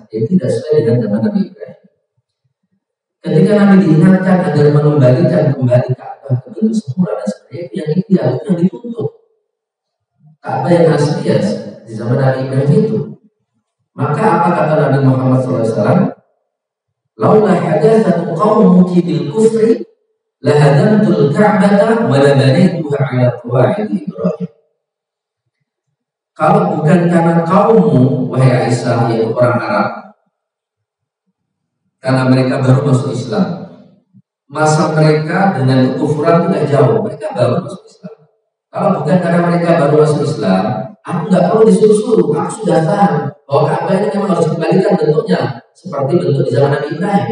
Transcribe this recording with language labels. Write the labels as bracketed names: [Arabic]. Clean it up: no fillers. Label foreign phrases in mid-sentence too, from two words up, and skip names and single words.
[Indonesian] Jadi tidak sesuai dengan zaman Nabi Ibrahim. Ketika Nabi diingatkan agar mengembalikan kembali Ka'bah ke bentuk semula dan sebagainya, yang ideal itu yang ditutup. Ka'bah yang asli ya di zaman Nabi Ibrahim itu. Maka apa kata Nabi Muhammad SAW? [Arabic] لولا حداثة قومك بالكفر لهدمت الكعبة ولبنيتها على قواعد إبراهيم. [Indonesian] Kalau bukan karena kaummu wahai Aisyah, yaitu orang Arab, karena mereka baru masuk Islam, masa mereka dengan kekufuran tidak jauh, mereka baru masuk Islam. Kalau bukan karena mereka baru masuk Islam, aku nggak perlu disuruh-suruh, aku sudah tahu bahwa Ka'bah ini memang harus dikembalikan bentuknya seperti bentuk di zaman Nabi Ibrahim.